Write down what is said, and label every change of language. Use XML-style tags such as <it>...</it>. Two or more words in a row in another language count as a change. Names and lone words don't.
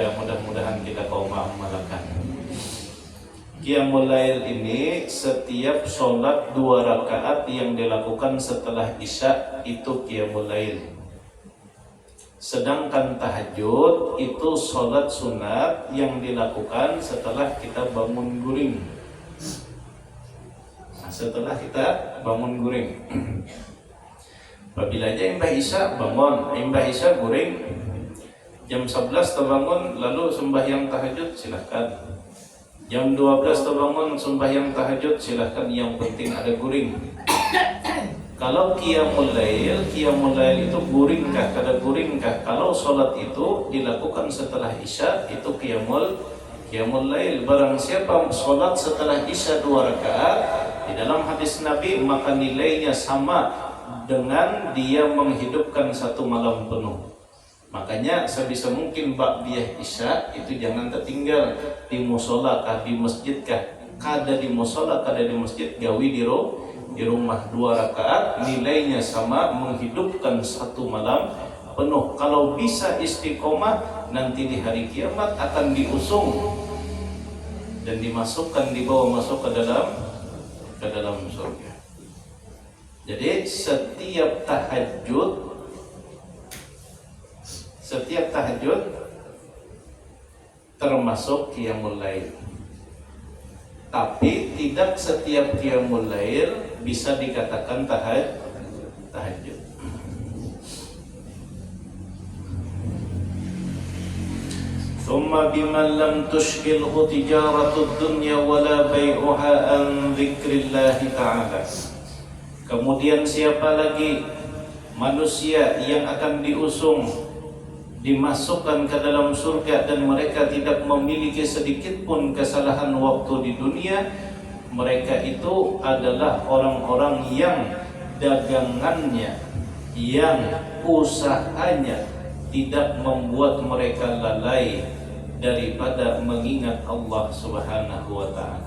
<id>Mudah-mudahan kita kaum amalkan.</id> <ar>قيام الليل</ar> <id>ini setiap sholat 2 rakaat yang dilakukan setelah isya itu</id> <ar>قيام الليل.</ar> <id>Sedangkan tahajud itu sholat sunat yang dilakukan setelah kita bangun guring. Nah, setelah kita bangun guring. Apabila aja Mbah Isya bangun, Mbah Isya guring, jam 11 terbangun lalu sembahyang tahajud silahkan. Jam 12 terbangun sembahyang tahajud silahkan, yang penting ada guring.</id> <bjn>Kalau</bjn> <ar>قيام الليل</ar> <bjn>itu guringkah, kada guringkah?</bjn> <id>Kalau sholat itu dilakukan setelah isya itu</id> <ar>قيام الليل.</ar> <id>Barang siapa sholat setelah isya 2 rakaat di dalam hadis Nabi, maka nilainya sama dengan dia menghidupkan 1 malam penuh. Makanya sebisa mungkin</id> <ar>بعدية العشاء</ar> <id>itu jangan tertinggal di musola kah, di masjid kah.</id> <bjn>Kada di musola, kada di masjid, gawi di rumah 2 rakaat, nilainya sama menghidupkan 1 malam penuh.</bjn> <id>Kalau bisa istiqomah, nanti di hari kiamat akan diusung dan dibawa masuk ke dalam surga. Jadi setiap tahajud termasuk</id> <ar>قيام الليل.</ar> <id>Tapi tidak setiap</id> <ar>قيام الليل</ar> <id>bisa dikatakan tahajud.</id> <ar>ثم بمن لم تشغله تجارة الدنيا ولا بيعها عن ذكر الله تعالى.</ar> <id>Kemudian siapa lagi manusia yang akan diusung, dimasukkan ke dalam surga dan mereka tidak memiliki sedikit pun kesalahan waktu di dunia? Mereka itu adalah orang-orang yang dagangannya, yang usahanya tidak membuat mereka lalai daripada mengingat Allah</id> <ar>سبحانه وتعالى.</ar>